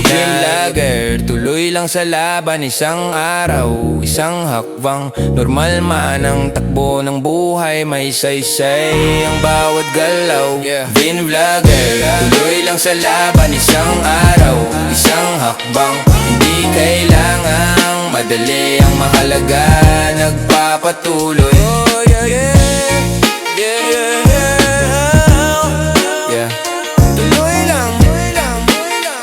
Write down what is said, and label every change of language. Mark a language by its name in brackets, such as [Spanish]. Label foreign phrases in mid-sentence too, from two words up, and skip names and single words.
[Filipino] Vin Vlogger, tuloy lang sa laban. Isang araw, isang hakbang, normal man ang takbo ng buhay, may saysay ang bawat galaw. Vin Vlogger, tuloy lang sa laban. Isang araw, isang hakbang, hindi kailangang madali. Ang mahalaga, nagpapatuloy. [English] Oh, yeah, yeah. Yeah, yeah, yeah. Yeah. [Filipino] Tuloy lang,